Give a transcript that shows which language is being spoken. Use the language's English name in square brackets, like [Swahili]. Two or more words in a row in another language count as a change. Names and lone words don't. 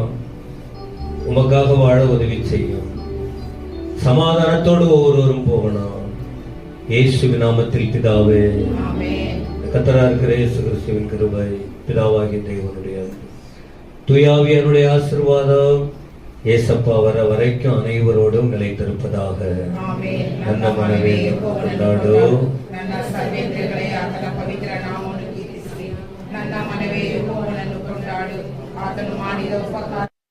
[Tamil] உமக்காக வாழ உதவி செய்யும். சமாதானத்தோடு ஒவ்வொருவரும் போகணும். இயேசுவின் நாமத்தில் பிதாவே. கர்த்தராகிய இருக்கிற இயேசு கிறிஸ்துவின் கிருபை, பிதாவாகிய தேவனுடைய தூயாவியருடைய ஆசீர்வாதம் ஏசப்பா வர வரைக்கும் அனைவரோடும் நிலைத்திருப்பதாக. [Kannada] ನನ್ನ ಮನವೇ ಕೊಂಡಾಡು, ನನ್ನ ಸರ್ವೇಂದ್ರಿಯಗಳೇ ಆತನ ಪವಿತ್ರ ನಾಮವನ್ನು ಕೀರ್ತಿಸಿ. ನನ್ನ ಮನವೇ ಯೆಹೋವನನ್ನು ಕೊಂಡಾಡು, ಆತನು ಮಾಡಿದ ಉಪಕಾರ